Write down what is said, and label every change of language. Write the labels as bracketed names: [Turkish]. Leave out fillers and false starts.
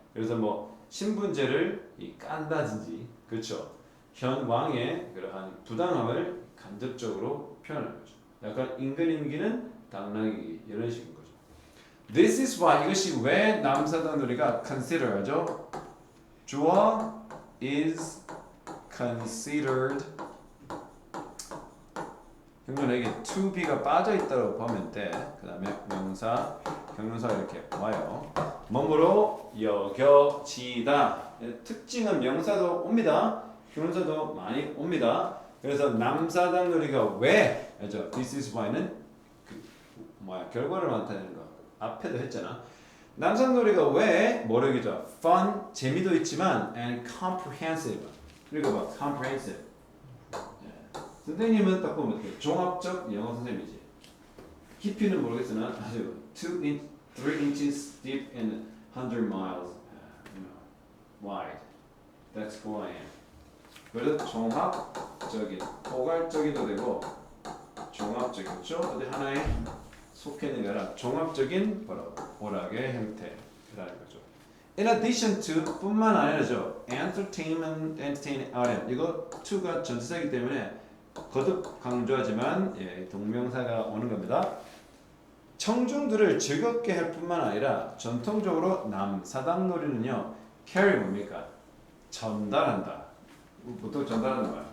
[Korean] 그래서 뭐 신분제를 깐다든지, 그렇죠? 현 왕의 그러한 부당함을 간접적으로 표현하는 거죠. 약간 임금이기는 당나귀 이런 식인 거죠. [English] This is why, [Korean] 이것이 왜 남사당 놀이가 consider하죠? 주어 is considered. 형용사에게 to be가 빠져 있다고 보면 돼. 그 다음에 명사, 형용사가 이렇게 와요. 뭐뭐로 여겨지다. 특징은 명사도 옵니다. 형용사도 많이 옵니다. 그래서 남사당 놀이가 왜? 알죠? [English] This is why [Korean] 는 결과를 나타내는 거. 앞에도 했잖아. 남사당 놀이가 왜 뭐라기죠? [English] Fun, [Korean] 재미도 있지만 [English] and comprehensive. [Korean] 그리고 막 comprehensive. 선생님은 딱 보면 어떻게? 종합적 영어 선생님이지. 깊이는 모르겠으나 아주 [English] 3 inches deep and 100 miles wide. That's who I am. [Korean] 그래서 종합적인, 포괄적이도 되고 종합적인, 그렇죠? 어디 하나에 속해 있는 게 아니라 종합적인 오락의 형태라는 거죠. [English] In addition to [Korean] 뿐만 아니라죠. [English] entertain item. [Korean] 이거 to가 전치사이기 때문에 거듭 강조하지만 동명사가 오는 겁니다. 청중들을 즐겁게 할 뿐만 아니라 전통적으로 남사당 놀이는요. carry 뭡니까? 전달한다. 보통 전달하는 거야.